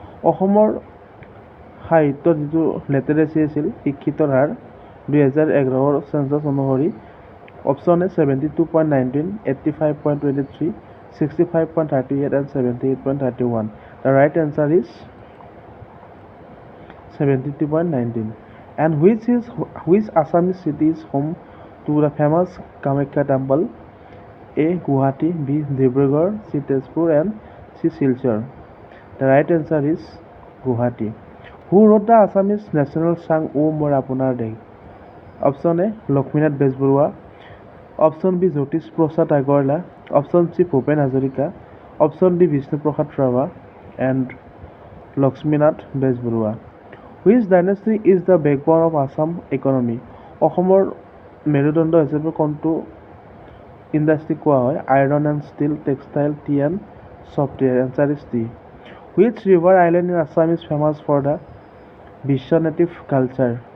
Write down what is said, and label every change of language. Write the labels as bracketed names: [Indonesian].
[Assamese] অসমৰ সাহিত্যৰ যিটো লিটাৰেচি আছিল, শিক্ষিতৰ হাৰ 2011 চেঞ্চাছ অনুসৰি option A 72.19, 85.23, 65.38 and 78.31. [English] The right answer is 72.19. And which Assamese city is home to the famous Kamakhya temple? A. Guwahati, B. Dibrugarh, C. Tezpur and C. Silchar. The right answer is Guwahati. Who wrote the Assamese national song O Mor Apunar Dei? Option A Lakshminath Bezbaroa, option B Jyoti Prasad Agarwala, option C Bhupen Hazarika, option D Bishnuprasad Rabha and Lakshminath Bezbaroa. Which dynasty is the backbone of Assam economy? [Assamese] অসমৰ মেৰুদণ্ড হিচাপে কোনটো ইণ্ডাষ্ট্ৰীক কোৱা হয়? [English] Iron and steel, textile, tea and software. Answer is tea. Which river island in Assam is famous for the Vaishnavite culture?